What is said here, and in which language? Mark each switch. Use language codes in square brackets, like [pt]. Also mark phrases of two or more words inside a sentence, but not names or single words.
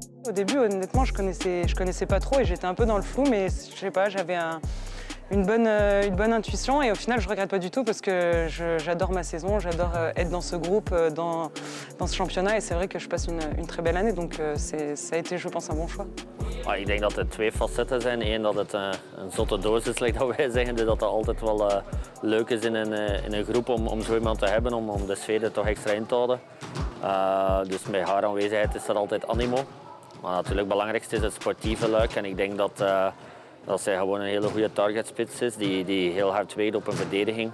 [fr] Au début, honnêtement, je connaissais pas trop et j'étais un peu dans le flou, mais je sais pas, j'avais une bonne intuition et au final, je regrette pas du tout parce que j'adore ma saison, j'adore être dans ce groupe, dans ce championnat et c'est vrai que je passe une très belle année, donc ça a été, je pense, un bon choix. [nl] Ik denk dat er twee facetten zijn. Eén, dat het een zotte doos is, like dat wij zeggen. Dus dat het altijd wel leuk is in een groep om zo iemand te hebben, om de sfeer er toch extra in te houden. Dus met haar aanwezigheid is er altijd animo. Maar natuurlijk het belangrijkste is het sportieve luik. En ik denk dat zij gewoon een hele goede targetspits is, die heel hard weegt op een verdediging.